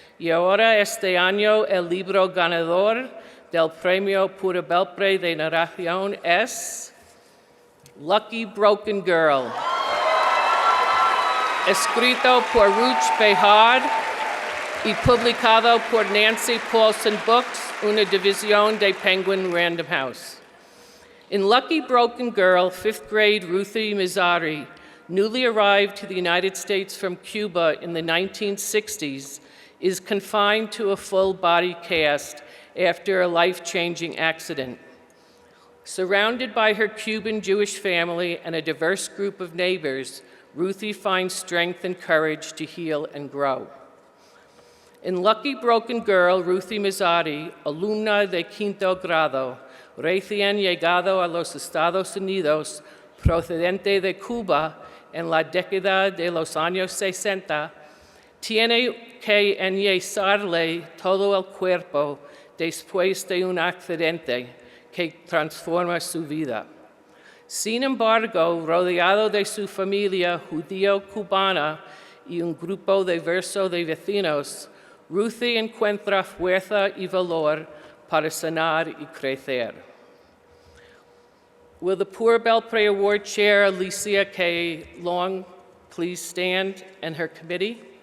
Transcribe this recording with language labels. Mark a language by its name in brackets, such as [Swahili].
[Spanish] Y ahora este año el libro ganador del Premio Pura Belpré de Narración es Lucky Broken Girl, escrito por Ruch Behard y publicado por Nancy Paulson Books, una división de Penguin Random House. [English] In Lucky Broken Girl, 5th grade Ruthie Mizari, newly arrived to the United States from Cuba in the 1960s, is confined to a full-body cast after a life-changing accident. Surrounded by her Cuban Jewish family and a diverse group of neighbors, Ruthie finds strength and courage to heal and grow. [Spanish] In Lucky Broken Girl, Ruthie Mizari, alumna de quinto grado, recién llegado a los Estados Unidos, procedente de Cuba en la década de los años 60, tiene que enyesarle todo el cuerpo después de un accidente que transforma su vida. Sin embargo, rodeado de su familia judío-cubana y un grupo diverso de vecinos, Ruthie encuentra fuerza y valor para sanar y crecer. [English] Will the Pura Belpré Award Chair, Alicia K. Long, please stand, and her committee?